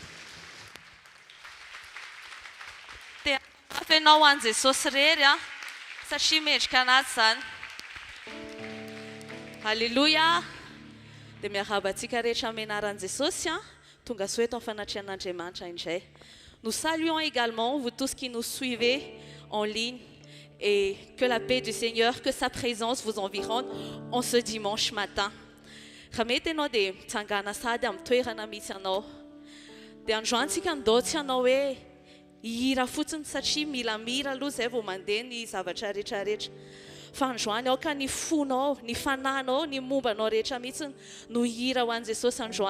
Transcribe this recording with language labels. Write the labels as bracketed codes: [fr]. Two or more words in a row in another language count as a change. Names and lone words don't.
[mg] Dia afenao an Jesosy rery satria mendrika anazy zany. Alléluia. Dia miarabantsika rehetra amin'ny anaran'i Jesosy tonga soeto amin'ny fanatrian'Andriamanitra indray. [fr] Nous saluons également vous tous qui nous suivez en ligne et que la paix du Seigneur, que sa présence vous environne en ce dimanche matin. [mg] Raha mety ianao dia mitsangana sady amin'ny toerana misy anao. Dia androantsika nidaotsy anao hoe hihira fotsiny satria mila mira aloha izay vao mandeha ny zavatra rehetrarehetra. Fa androany ao ka ny fonao, ny fanahinao, ny mombanao rehetra mihitsy no hira ho an'i Jesosy androany.